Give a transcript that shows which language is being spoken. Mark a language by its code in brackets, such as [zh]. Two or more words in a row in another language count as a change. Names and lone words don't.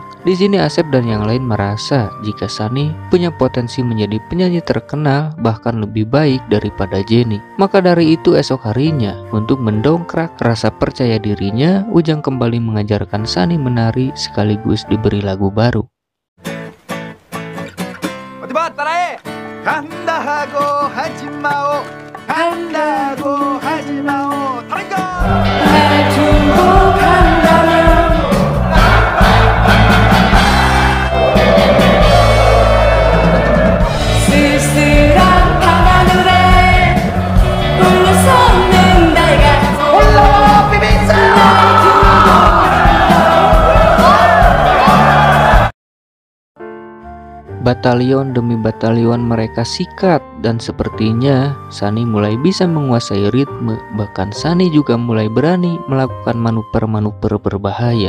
[id] Di sini Asep dan yang lain merasa jika Sani punya potensi menjadi penyanyi terkenal bahkan lebih baik daripada Jenny. Maka dari itu esok harinya, untuk mendongkrak rasa percaya dirinya, Ujang kembali mengajarkan Sani menari sekaligus diberi lagu baru. [ko] 간다고 하지 마오 간다고 하지 마오 다른 거 날 중복한다면 쓸쓸한 밤하늘에 홀로 솟는 달 같아 올라와 비비세요 [id] Batalion demi batalion mereka sikat dan sepertinya Sani mulai bisa menguasai ritme. Bahkan Sani juga mulai berani melakukan manuver-manuver berbahaya.